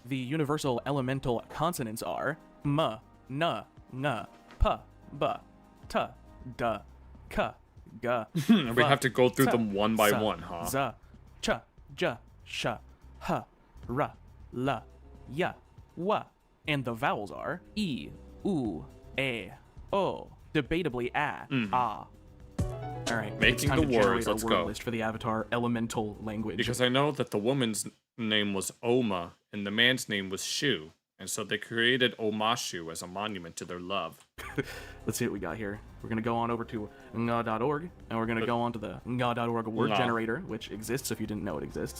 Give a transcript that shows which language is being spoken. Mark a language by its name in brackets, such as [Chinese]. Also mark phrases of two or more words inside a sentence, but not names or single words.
[English] The universal elemental consonants are m, n, ng, p, b, t, d, k, g. We have to go through them one by one, huh? Z, ch, j, sh, h, r, l, y, w. And the vowels are e, u, a, o. Debatably a, ah. All right, Making the words. Let's go. List for the Avatar elemental language. Because I know that the woman's name was Oma and the man's name was Shu, and so they created Omashu as a monument to their love. Let's see what we got here. We're gonna go on over to nga.org, and we're gonna go on to the nga.org word generator, which exists if you didn't know it exists.